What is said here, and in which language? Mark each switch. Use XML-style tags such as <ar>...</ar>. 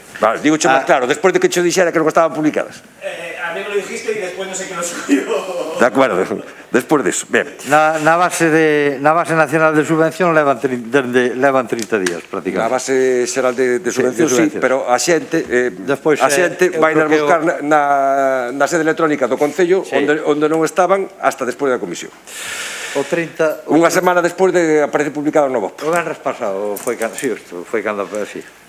<gl>Vale, digo máis claro, despois de que che dixera que non estaban publicadas.</gl> <es>A mí me lo dijiste y después no sé qué lo subió. De acuerdo,</es> <gl>despois disso. Ben. Na base nacional de subvención levan 30 días, prácticamente. Na base xeral de subvención, sí, pero a xente vai a buscar na sede electrónica do Concello onde non estaban hasta despois da comisión. Unha semana despois de aparecer publicado no BOP. O venres pasado foi cando así.</gl>